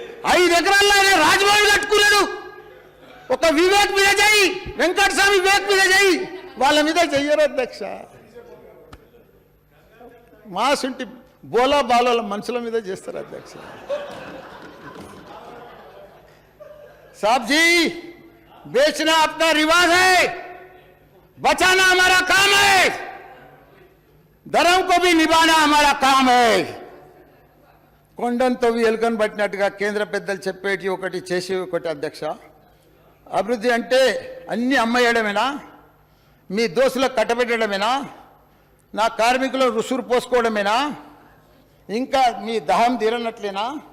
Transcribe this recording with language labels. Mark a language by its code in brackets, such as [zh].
[te] 5 ఎకరాల్లో రాజభవన్ కట్టుకున్నాడు. ఒక వివేక్ మీద చేయి, వెంకటస్వామి వివేక్ మీద చేయి. వాళ్ళ మీద చెయ్యరు అధ్యక్ష. మాసుంటి బోలా బాల మనుషుల మీద చేస్తారు అధ్యక్ష. [hi] साहब जी, बेचना अपना रिवाज है, बचाना हमारा काम है, धर्म को भी निभाना हमारा काम है. [te] కొండంతో ఎలుకను పట్టినట్టుగా కేంద్ర పెద్దలు చెప్పేటి ఒకటి చేసి ఒకటి అధ్యక్ష. అభివృద్ధి అంటే అన్ని అమ్మేయడమేనా? మీ దోస్తులకు కట్టబెట్టడమేనా? నా కార్మికులు రుసురు పోసుకోవడమేనా? ఇంకా మీ దహం తీరనట్లేనా?